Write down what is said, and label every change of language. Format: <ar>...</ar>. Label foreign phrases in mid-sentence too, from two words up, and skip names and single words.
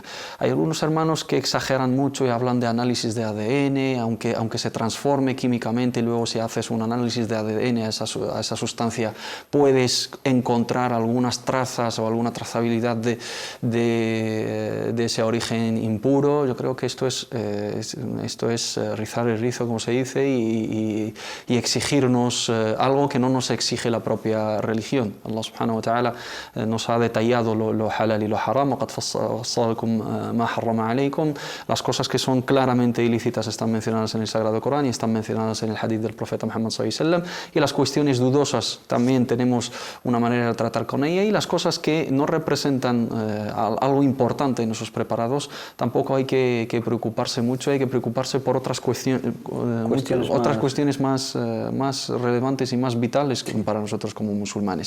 <es>Hay algunos hermanos que exageran mucho y hablan de análisis de ADN, aunque se transforme químicamente y luego si haces un análisis de ADN a esa sustancia puedes encontrar algunas trazas o alguna trazabilidad de ese origen impuro. Yo creo que esto es rizar el rizo, como se dice, y exigirnos algo que no nos exige la propia religión.</es> <ar>الله سبحانه وتعالى</ar> <es>nos ha detallado lo halal y lo haram. Las cosas que son claramente ilícitas están mencionadas en el Sagrado Corán y están mencionadas en el hadith del profeta Muhammad</es> <ar>صلى الله عليه وسلم,</ar> <es>y las cuestiones dudosas también tenemos una manera de tratar con ella, y las cosas que no representan algo importante en esos preparados tampoco hay que preocuparse mucho, hay que preocuparse por otras cuestiones más relevantes y más vitales para nosotros como musulmanes.</es>